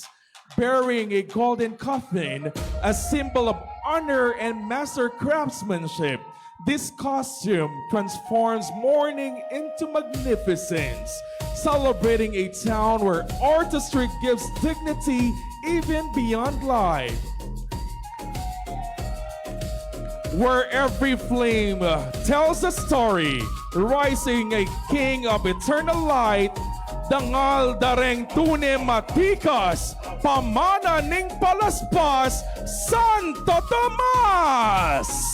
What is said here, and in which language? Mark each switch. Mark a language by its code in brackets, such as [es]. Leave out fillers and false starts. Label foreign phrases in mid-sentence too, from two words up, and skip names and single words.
[en] Bearing a golden coffin, a symbol of honor and master craftsmanship, this costume transforms mourning into magnificence, celebrating a town where artistry gives dignity even beyond life. Where every flame tells a story, rising a king of eternal light, [pam] dangal dareng tune matikas, pamana ning palaspas, Santo Tomas!